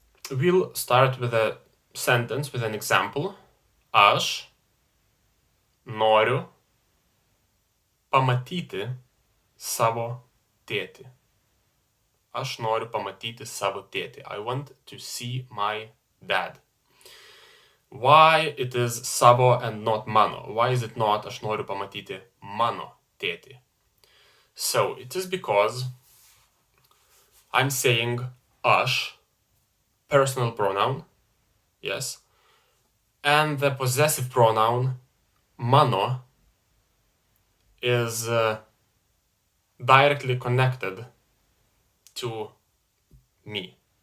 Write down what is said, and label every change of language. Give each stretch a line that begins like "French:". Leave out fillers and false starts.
English: We'll start with a sentence, with an example.
Lithuanian: Aš noriu pamatyti savo tėtį. Aš noriu pamatyti savo tėtį.
English: I want to see my dad. Why it is savo and not mano? Why is it not
Lithuanian: aš noriu pamatyti mano tėtį?
English: So it is because I'm saying aš, personal pronoun, yes, and the possessive pronoun mano is directly connected to me.